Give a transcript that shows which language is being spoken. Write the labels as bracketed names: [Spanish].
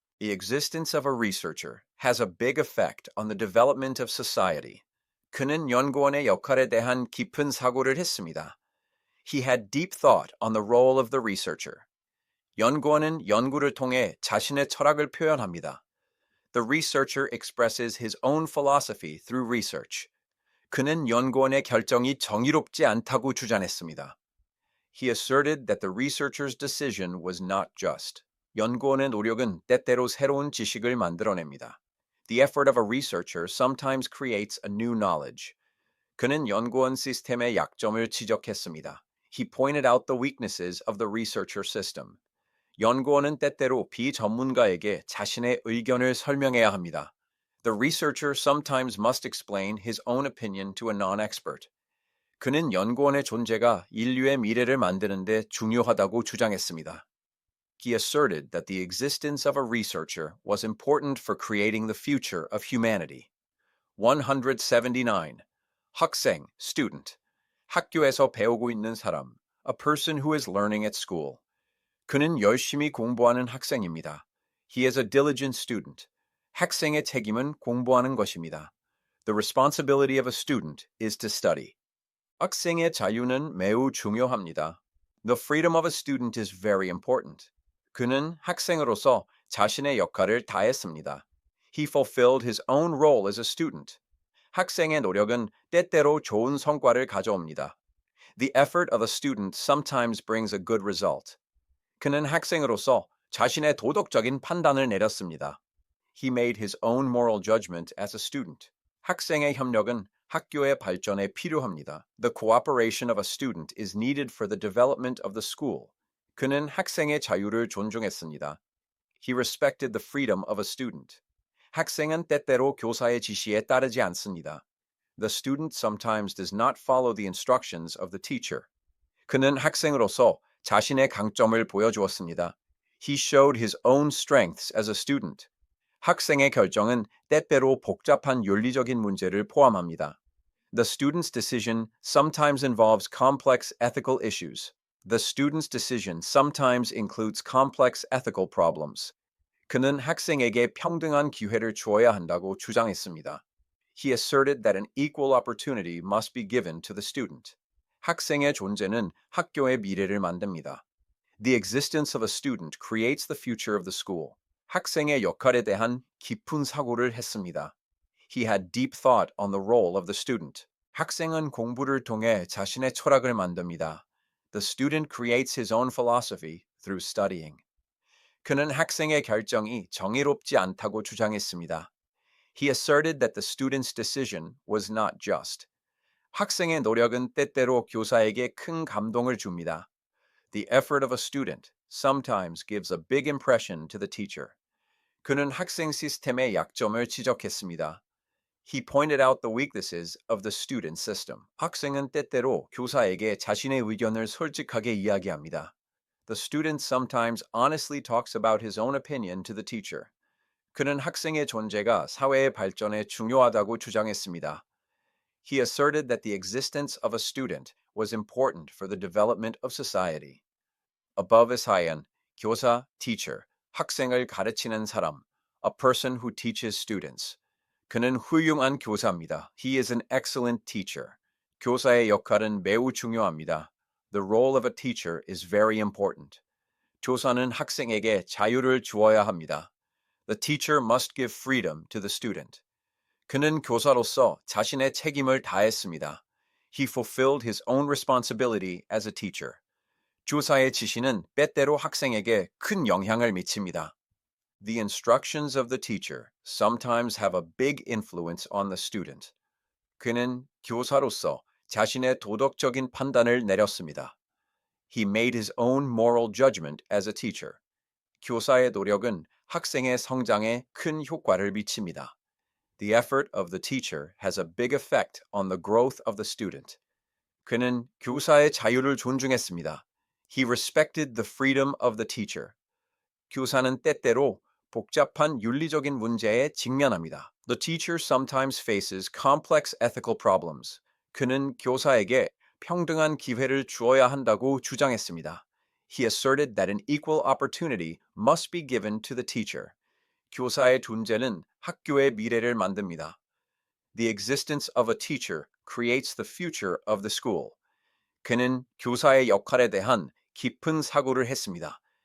[English] The existence of a researcher has a big effect on the development of society. [Korean] 그는 연구원의 역할에 대한 깊은 사고를 했습니다. [English] He had deep thought on the role of the researcher. [Korean] 연구원은 연구를 통해 자신의 철학을 표현합니다. [English] The researcher expresses his own philosophy through research. [Korean] 그는 연구원의 결정이 정의롭지 않다고 주장했습니다. [English] He asserted that the researcher's decision was not just. [Korean] 연구원의 노력은 때때로 새로운 지식을 만들어냅니다. [English] The effort of a researcher sometimes creates a new knowledge. [Korean] 그는 연구원 시스템의 약점을 지적했습니다. [English] He pointed out the weaknesses of the researcher system. [Korean] 연구원은 때때로 비전문가에게 자신의 의견을 설명해야 합니다. [English] The researcher sometimes must explain his own opinion to a non-expert. [Korean] 그는 연구원의 존재가 인류의 미래를 만드는 데 중요하다고 주장했습니다. [English] He asserted that the existence of a researcher was important for creating the future of humanity. [Korean] 179. 학생, student. 학교에서 배우고 있는 사람. [English] A person who is learning at school. [Korean] 그는 열심히 공부하는 학생입니다. [English] He is a diligent student. [Korean] 학생의 책임은 공부하는 것입니다. [English] The responsibility of a student is to study. [Korean] 학생의 자유는 매우 중요합니다. [English] The freedom of a student is very important. [Korean] 그는 학생으로서 자신의 역할을 다했습니다. [English] He fulfilled his own role as a student. [Korean] 학생의 노력은 때때로 좋은 성과를 가져옵니다. [English] The effort of a student sometimes brings a good result. [Korean] 그는 학생으로서 자신의 도덕적인 판단을 내렸습니다. [English] He made his own moral judgment as a student. [Korean] 학생의 협력은 학교의 발전에 필요합니다. [English] The cooperation of a student is needed for the development of the school. [Korean] 그는 학생의 자유를 존중했습니다. [English] He respected the freedom of a student. [Korean] 학생은 때때로 교사의 지시에 따르지 않습니다. [English] The student sometimes does not follow the instructions of the teacher. [Korean] 그는 학생으로서 자신의 강점을 보여주었습니다. [English] He showed his own strengths as a student. [Korean] 학생의 결정은 때때로 복잡한 윤리적인 문제를 포함합니다. [English] The student's decision sometimes involves complex ethical issues. The student's decision sometimes includes complex ethical problems. [Korean] 그는 학생에게 평등한 기회를 주어야 한다고 주장했습니다. [English] He asserted that an equal opportunity must be given to the student. [Korean] 학생의 존재는 학교의 미래를 만듭니다. [English] The existence of a student creates the future of the school. [Korean] 학생의 역할에 대한 깊은 사고를 했습니다. [English] He had deep thought on the role of the student. [Korean] 학생은 공부를 통해 자신의 철학을 만듭니다. [English] The student creates his own philosophy through studying. [Korean] 그는 학생의 결정이 정의롭지 않다고 주장했습니다. [English] He asserted that the student's decision was not just. [Korean] 학생의 노력은 때때로 교사에게 큰 감동을 줍니다. [English] The effort of a student sometimes gives a big impression to the teacher. [Korean] 그는 학생 시스템의 약점을 지적했습니다. [English] He pointed out the weaknesses of the student system. [Korean] 학생은 때때로 교사에게 자신의 의견을 솔직하게 이야기합니다. [English] The student sometimes honestly talks about his own opinion to the teacher. [Korean] 그는 학생의 존재가 사회의 발전에 중요하다고 주장했습니다. [English] He asserted that the existence of a student was important for the development of society. above is 하얀, 교사, teacher, [Korean] 학생을 가르치는 사람, [English] a person who teaches students. [Korean] 그는 훌륭한 교사입니다. [English] He is an excellent teacher. [Korean] 교사의 역할은 매우 중요합니다. [English] The role of a teacher is very important. [Korean] 교사는 학생에게 자유를 주어야 합니다. [English] The teacher must give freedom to the student. [Korean] 그는 교사로서 자신의 책임을 다했습니다. [English] He fulfilled his own responsibility as a teacher. [Korean] 교사의 지시는 때때로 학생에게 큰 영향을 미칩니다. [English] The instructions of the teacher sometimes have a big influence on the student. [Korean] 그는 교사로서 자신의 도덕적인 판단을 내렸습니다. [English] He made his own moral judgment as a teacher. [Korean] 교사의 노력은 학생의 성장에 큰 효과를 미칩니다. [English] The effort of the teacher has a big effect on the growth of the student. [Korean] 그는 교사의 자유를 존중했습니다. [English] He respected the freedom of the teacher. [Korean] 교사는 때때로 복잡한 윤리적인 문제에 직면합니다. [English] The teacher sometimes faces complex ethical problems. [Korean] 그는 교사에게 평등한 기회를 주어야 한다고 주장했습니다. [English] He asserted that an equal opportunity must be given to the teacher. [Korean] 교사의 존재는 학교의 미래를 만듭니다. [English] The existence of a teacher creates the future of the school. [Korean] 그는 교사의 역할에 대한 깊은 사고를 했습니다.